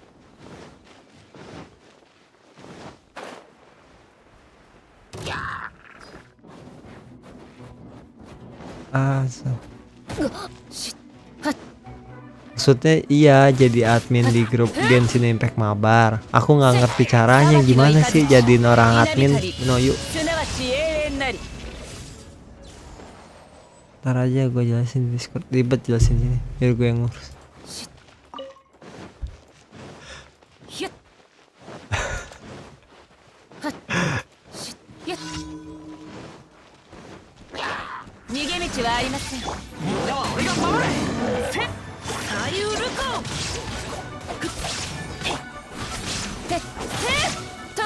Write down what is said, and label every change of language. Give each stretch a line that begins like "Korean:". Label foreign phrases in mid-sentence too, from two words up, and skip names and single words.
Indonesian: Asal. Shit. Maksudnya iya jadi admin di grup Genshin Impact Mabar. Aku nggak ngerti caranya gimana sih jadiin orang admin. Noyu.
Japanese: すなわち永遠なり
Indonesian: Ntar aja gue jelasin di Discord. Ribet jelasin sini. Biar gue yang ngurus. Hyut. Hat. Shit. Hyut.
Japanese: 逃げ道はありません。みんなは俺が守る。せっ。サリュールコン。てっ。と。